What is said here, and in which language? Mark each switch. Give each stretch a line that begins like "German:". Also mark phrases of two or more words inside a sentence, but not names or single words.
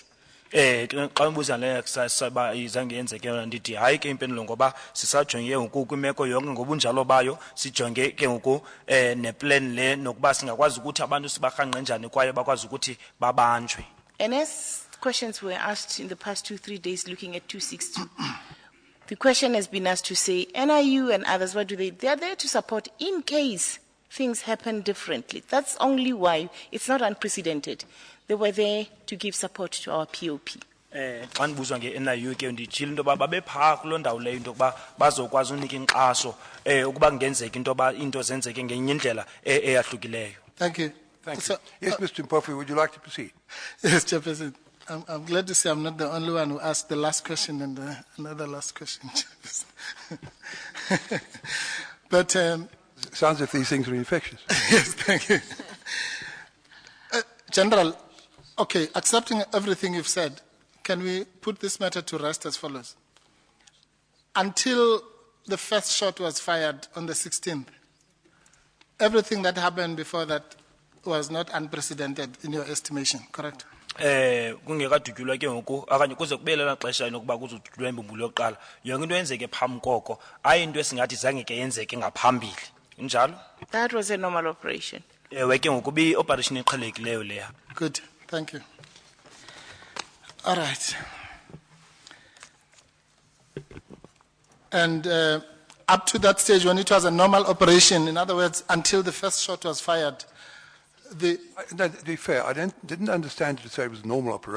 Xhosa: Xa ngibuza le saba izange yenzeke ndithi hayi ke impendulo ngoba sisajonge ngoku kwimeko yonke ngobunjalo bayo sijonge ke ngoku neplan le nokuba singakwazi ukuthi abantu sibarhanqe njani kwaye bakwazi ukuthi babanjwe.
English: And as questions were asked in the past 2-3 days looking at 262, the question has been asked to say NIU and others, what do they? They are there to support in case things happen differently. That's only why it's not unprecedented. They were there to give support to our POP.
Xhosa: Xa ndibuzwa nge-NIU ke ndijile into yoba babe phaa kuloo ndawo leyo into yokuba bazokwazi unika inkxaso ukuba kungenzeka into yoba into zenzeke ngenye indlela eyahlukileyo.
English: Thank you. Thank you. Yes, Mr. Mpofu, would you like to proceed? Yes, Chairperson. I'm glad to say I'm not the only one who asked the last question and another last question. But sounds like these things are infectious. Yes, thank you. General, okay, accepting everything you've said, can we put this matter to rest as follows? Until the first shot was fired on the 16th, everything that happened before that was not unprecedented in your estimation, correct?
Xhosa: Kungekadutyulwa ke ngoku akanye kuze kubelela xesha inokuba kuzodutyulwa imbumbulu yokuqala yonke into yenzeke phambi koko ayi into esingathi zange ke yenzeke ngaphambili injalo.
English: That was a normal operation.
Xhosa: Ewe ke ngoku bi operation eqhelekileyo leya.
English: Good, thank you. All right. And up to that stage when it was a normal operation, in other words, until the first shot was fired, No, to be fair, I didn't understand her to say it was a normal operation.